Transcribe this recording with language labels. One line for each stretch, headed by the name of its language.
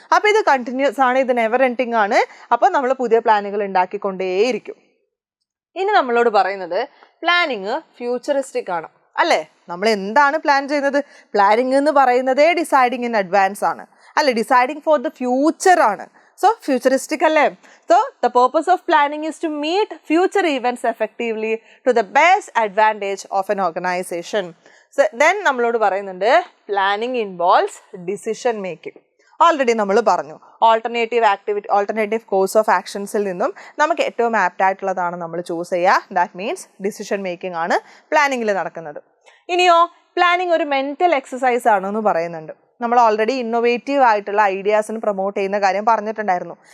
Malayalam: അപ്പോൾ ഇത് കണ്ടിന്യൂസ് ആണ്, ഇത് നെവർ എൻഡിങ് ആണ്. അപ്പോൾ നമ്മൾ പുതിയ പ്ലാനുകൾ ഉണ്ടാക്കിക്കൊണ്ടേയിരിക്കും. ഇനി നമ്മളോട് പറയുന്നത് പ്ലാനിങ് ഫ്യൂച്ചറിസ്റ്റിക് ആണ് അല്ലേ. നമ്മൾ എന്താണ് പ്ലാൻ ചെയ്യുന്നത്, പ്ലാനിങ് എന്ന് പറയുന്നതേ
English: deciding in advance
Malayalam: ആണ് അല്ലെ,
English: deciding for the future
Malayalam: ആണ്.
English: So futuristic അല്ലേ. So the purpose of planning is to meet future events effectively to the best advantage of an organization. So then
Malayalam: നമ്മളോട് പറയുന്നുണ്ട്
English: planning involves decision making.
Malayalam: Already നമ്മൾ പറഞ്ഞു alternative course of ആക്ഷൻസിൽ നിന്നും നമുക്ക് ഏറ്റവും apt ആയിട്ടുള്ളതാണ് നമ്മൾ ചൂസ് ചെയ്യുക.
English: that means decision making
Malayalam: ആണ് പ്ലാനിങ്ങിൽ നടക്കുന്നത്. ഇനിയോ പ്ലാനിങ് ഒരു മെൻ്റൽ എക്സസൈസ് ആണെന്ന് പറയുന്നുണ്ട്. നമ്മൾ ഓൾറെഡി ഇന്നോവേറ്റീവ് ആയിട്ടുള്ള ഐഡിയാസിന് പ്രൊമോട്ട് ചെയ്യുന്ന കാര്യം പറഞ്ഞിട്ടുണ്ടായിരുന്നു.